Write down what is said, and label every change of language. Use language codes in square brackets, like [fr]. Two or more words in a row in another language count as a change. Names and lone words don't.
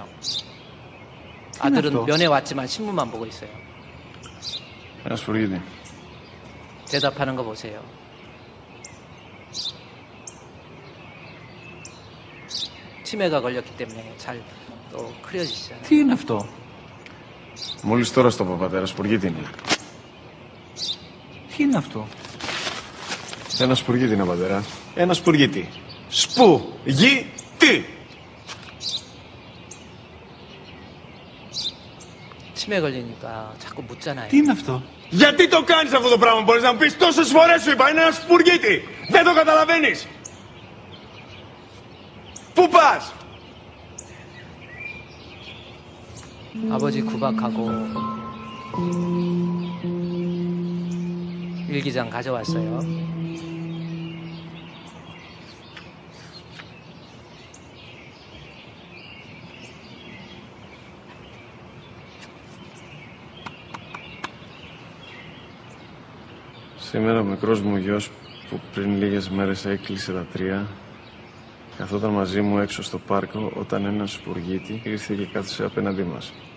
[ko] 아들은 면회 왔지만 신문만 보고 있어요. 대답하는 거 보세요. 치매가 걸렸기 때문에 잘 또 그려지잖아요. [el] Τι είναι αυτό? Μόλις τώρα στο πατέρα σπουργίτη είναι. Τι είναι αυτό? Ένα σπουργίτη είναι, πατέρα. Ένα σπουργίτη. Σπουργίτη! [ko] 치매 걸리니까 자꾸 묻잖아요. [el] Τι είναι αυτό? Γιατί το κάνεις αυτό το πράγμα, μπορείς να μου πεις? Τόσες φορές σου είπα, είναι ένα σπουργίτη. Δεν το καταλαβαίνεις. Πού πας? [ko] 아버지 구박하고 일기장 가져왔어요. [el] Σήμερα ο μικρός μου γιος που πριν λίγες μέρες έκλεισε τα 3 καθόταν μαζί μου έξω στο πάρκο όταν ένας σπουργίτη ήρθε και κάθισε απέναντί μας.